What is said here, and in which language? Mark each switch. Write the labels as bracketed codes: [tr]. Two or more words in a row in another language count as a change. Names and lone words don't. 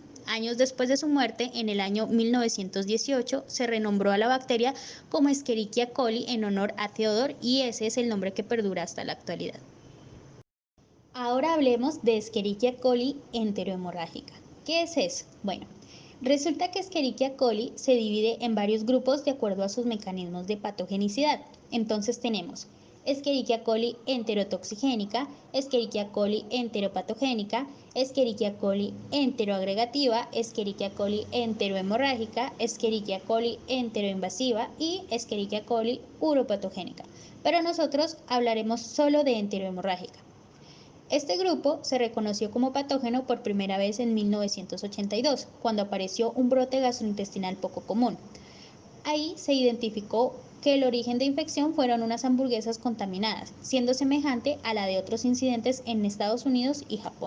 [es] Años después de su muerte, en el año 1918, se renombró a la bacteria como Escherichia coli en honor a Theodor y ese es el nombre que perdura hasta la actualidad. Ahora hablemos de Escherichia coli enterohemorrágica. ¿Qué es eso? Bueno, resulta que Escherichia coli se divide en varios grupos de acuerdo a sus mecanismos de patogenicidad. Entonces tenemos Escherichia coli enterotoxigénica, Escherichia coli enteropatogénica, Escherichia coli enteroagregativa, Escherichia coli enterohemorrágica, Escherichia coli enteroinvasiva y Escherichia coli uropatogénica. Pero nosotros hablaremos solo de enterohemorrágica. Este grupo se reconoció como patógeno por primera vez en 1982, cuando apareció un brote gastrointestinal poco común. Ahí se identificó que el origen de infección fueron unas hamburguesas contaminadas, siendo semejante a la de otros incidentes en Estados Unidos y Japón.